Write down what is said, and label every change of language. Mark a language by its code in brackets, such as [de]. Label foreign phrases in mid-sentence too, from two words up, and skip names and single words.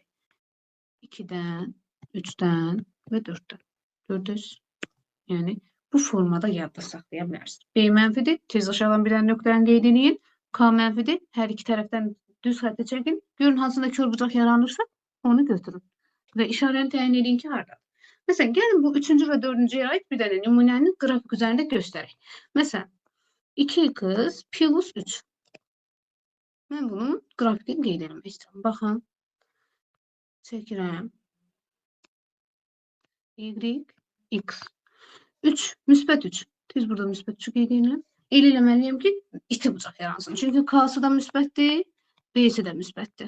[az] 2-dən, 3-dən və 4-dən. Gördünüz? Yəni, bu formada yadda saxlaya bilərsiniz. B mənfidir, tez aşağıdan bir dənə nöqtəni qeyd edin. K mənfidir, hər iki tərəfdən düz xətti çəkin. Görün, hansında kör bucaq yaranırsa, onu götürün. Və işarəni təyin edin ki, haradadır. [tr] Mesela gelin bu üçüncü ve dördüncüye ait bir tane numunenin grafik üzerinde göstereyim. Mesela 2x plus 3. [az] Ben bunun grafikini qeyd etmək istəyirəm. Baxın, çəkirəm. Y, x. 3, müsbət 3. Tez burada müsbət 3'ü qeyd edirəm. El eləməliyəm ki, iti bucaq yaransın. Çünki K'sı da müsbətdir, B'si də müsbətdir.